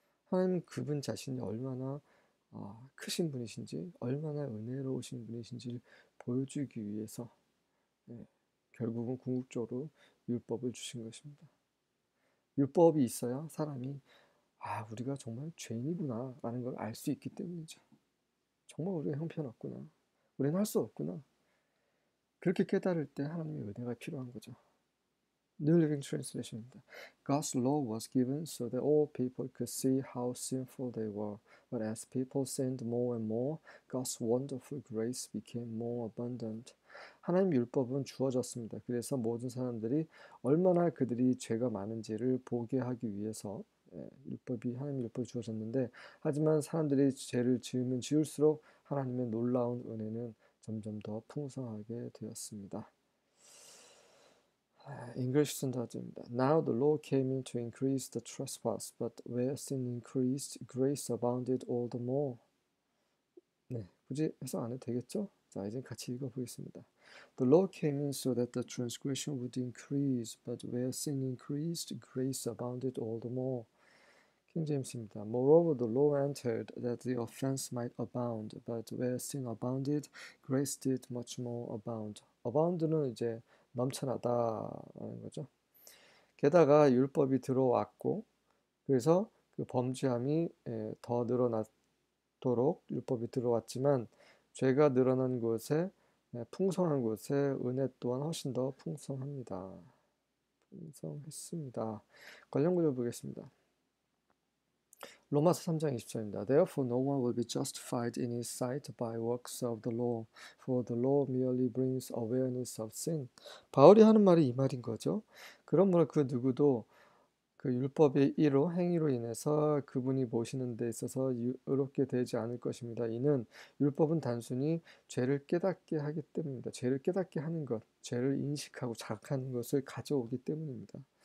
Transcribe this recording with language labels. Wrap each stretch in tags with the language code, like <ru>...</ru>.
<ko>하나님 그분 자신이 얼마나 크신 분이신지 얼마나 은혜로우신 분이신지를 보여주기 위해서 결국은 궁극적으로 율법을 주신 것입니다. 율법이 있어야 사람이 우리가 정말 죄인이구나 라는 걸 알 수 있기 때문이죠. 정말 우리가 형편없구나. 우리는 할 수 없구나. 그렇게 깨달을 때 하나님의 은혜가 필요한 거죠.</ko> <en>New Living Translation입니다. God's law was given so that all people could see how sinful they were. But as people sinned more and more, God's wonderful grace became more abundant.</en> <ko>하나님 율법은 주어졌습니다. 그래서 모든 사람들이 얼마나 그들이 죄가 많은지를 보게 하기 위해서 하나님 율법이 주어졌는데, 하지만 사람들이 죄를 지으면 지을수록 하나님의 놀라운 은혜는 점점 더 풍성하게 되었습니다. English 순서입니다.</ko> <en>Now the law came in to increase the trespass, but where sin increased, grace abounded all the more.</en> <ko>네, 굳이 해석 안 해도 되겠죠? 자, 이제 같이 읽어보겠습니다.</ko> <en>The law came in so that the transgression would increase, but where sin increased, grace abounded all the more.</en> <ko>킹 제임스입니다.</ko> <en>Moreover, the law entered that the offense might abound, but where sin abounded, grace did much more abound.</en> <ko>abound는 이제 넘쳐나다라는 거죠. 게다가 율법이 들어왔고, 그래서 그 범죄함이 더 늘어나도록 율법이 들어왔지만, 죄가 늘어난 곳에 풍성한 곳에 은혜 또한 훨씬 더 풍성합니다. 풍성했습니다. 관련 구절 보겠습니다. 로마서 3장 20절입니다.</ko> <en>Therefore no one will be justified in his sight by works of the law, for the law merely brings awareness of sin.</en> <ko>바울이 하는 말이 이 말인 거죠. 그러므로 그 누구도 그 율법의 이로 행위로 인해서 그분이 모시는 데 있어서 의롭게 되지 않을 것입니다. 이는 율법은 단순히 죄를 깨닫게 하기 때문입니다. 죄를 깨닫게 하는 것, 죄를 인식하고 자각하는 것을 가져오기 때문입니다.</ko>